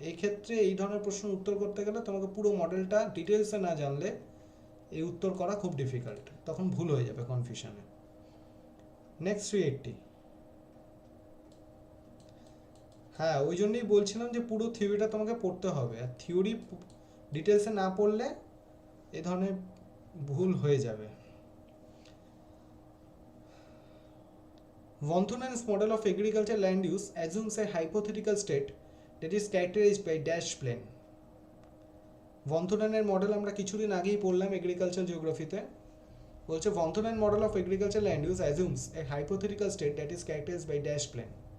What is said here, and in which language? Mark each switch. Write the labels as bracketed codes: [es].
[bn] এই ক্ষেত্রে এই ধরনের প্রশ্ন উত্তর করতে গেলে তোমাকে পুরো মডেলটা ডিটেলসে না জানলে এই উত্তর করা খুব ডিফিকাল্ট, তখন ভুল হয়ে যাবে কনফিউশনে। নেক্সট 380। হ্যাঁ, ওই জন্যই বলছিলাম যে পুরো থিওরিটা তোমাকে পড়তে হবে, আর থিওরি ডিটেলসে না পড়লে এই ধরনের ভুল হয়ে যাবে। [en] Vonthunen's model of agriculture land use assumes a hypothetical state that is characterized by dash plane. [bn] ভন্থুনেনের model আমরা কিছুদিন আগেই পড়লাম এগ্রিকালচার জিওগ্রাফিতে, বলছে [en] Von Thunen model of agriculture land use assumes a hypothetical state that is characterised by dash plain.